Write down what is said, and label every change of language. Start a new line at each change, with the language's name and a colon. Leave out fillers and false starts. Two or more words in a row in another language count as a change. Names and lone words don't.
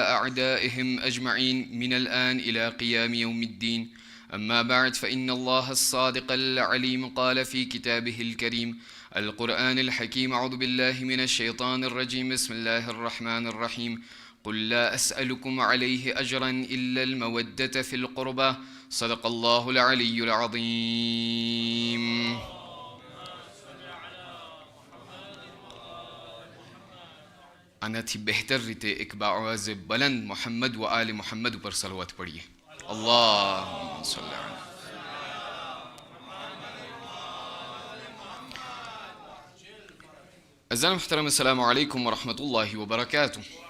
Arabic: أعدائهم أجمعين من الآن إلى قيام يوم الدين أما بعد فإن الله الصادق العليم قال في كتابه الكريم القرآن الحكيم أعوذ بالله من الشيطان الرجيم بسم الله الرحمن الرحيم قل لا أسألكم عليه أجرا إلا المودة في القربى صدق الله العلي العظيم
Gujarati: આનાથી બહેતર રીતે એક બાઆવાઝે બલંદ મોહમ્મદ વ આલે મોહમ્મદ ઉપર સલવત પડીએ
Arabic: اللهم صل على
Gujarati: અઝાન મુહતરમ
Arabic: السلام عليكم ورحمة الله وبركاته